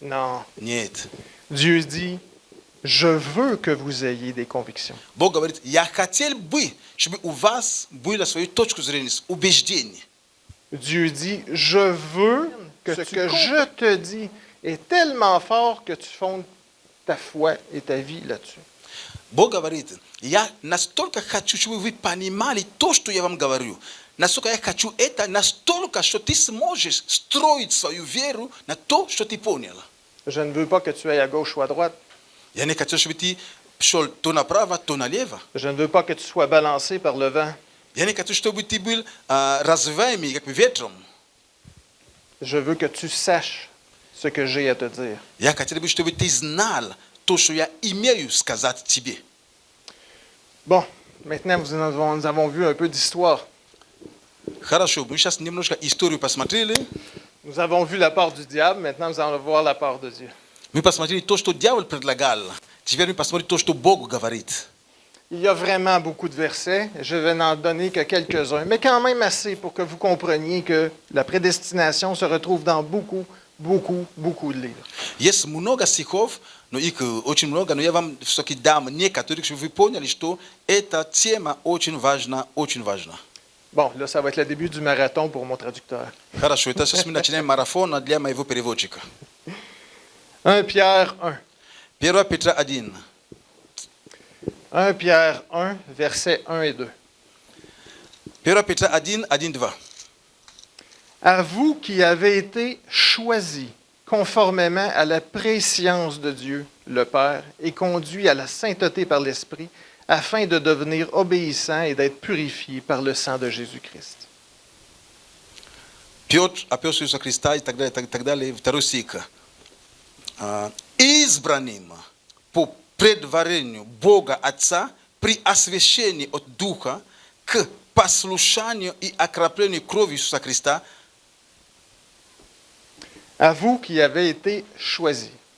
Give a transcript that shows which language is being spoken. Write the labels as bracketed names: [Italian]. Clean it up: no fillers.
[French] Non. [Russian] Нет. [French] Dieu dit « je veux que vous ayez des convictions [Russian] Бог говорит, я хотел бы, чтобы у вас была своя точка зрения, убеждения. ». [French] Dieu dit « je veux que ce que je te dis est tellement fort que tu fondes ta foi et ta vie là-dessus. » [Russian] Бог говорит, я настолько хочу, чтобы вы понимали то, что я вам говорю. Насколько я хочу это, настолько, что ты сможешь строить свою веру на то, что ты понял. [French] Je ne veux pas que tu ailles à gauche ou à droite. [Russian] Я не хочу, чтобы ты шел то направо, то налево. [French] Je ne veux pas que tu sois balancé par le vent. [Russian] Я не хочу, чтобы ты был развиваемый, как ветром. [French] Je veux que tu saches ce que j'ai à te dire. [Russian] Я хотел бы, чтобы ты знал то, что я имею сказать тебе. [French] Bon, maintenant nous avons vu un peu d'histoire. [Russian] Хорошо, мы сейчас немножко историю посмотрели. [French] Nous avons vu la part du diable, maintenant nous allons voir la part de Dieu. [Russian] Мы посмотрели то, что дьявол предлагал. Теперь мы посмотрим то, что Бог говорит. [French] Il y a vraiment beaucoup de versets, je vais n'en donner que quelques-uns, mais quand même assez pour que vous compreniez que la prédestination se retrouve dans beaucoup de livres. [Russian] Есть много стихов, но их очень много, но я вам все-таки дам некоторых, чтобы вы поняли, что эта тема очень важна, очень важна. [French] Bon, là, ça va être le début du marathon pour mon traducteur. [Russian] Хорошо, это сейчас мы начинаем марафон для моего переводчика. [French] 1 Pierre 1. [Russian] 1 Петра 1. [French] 1 Pierre 1, versets 1 et 2. [Russian] 1 Петра 1, 1, 2. [French] À vous qui avez été choisis conformément à la préscience de Dieu, le Père, et conduits à la sainteté par l'Esprit, afin de devenir obéissants et d'être purifiés par le sang de Jésus-Christ. [Russian] Петр, апостол Иисуса Христа и так далее, второй стих. Избранным по предварению Бога Отца при освящении от Духа к послушанию и окроплению кровью Иисуса Христа. [French] À vous qui avez été choisis.